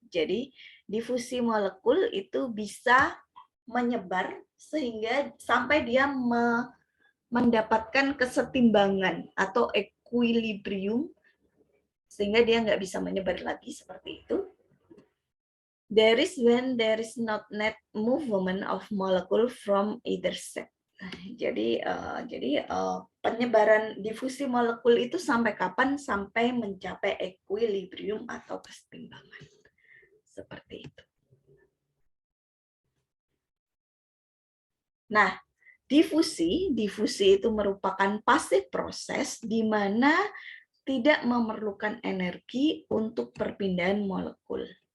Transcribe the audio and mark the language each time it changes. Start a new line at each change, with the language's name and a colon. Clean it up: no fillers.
Indonesian: Jadi difusi molekul itu bisa menyebar sehingga sampai dia mendapatkan kesetimbangan atau equilibrium sehingga dia nggak bisa menyebar lagi seperti itu.
English: There is when there is not net movement of molecule from either side.
Indonesian: Jadi penyebaran difusi molekul itu sampai kapan? Sampai mencapai equilibrium atau kesetimbangan. Seperti itu. Nah, difusi itu merupakan passive proses di mana tidak memerlukan energi untuk perpindahan molekul.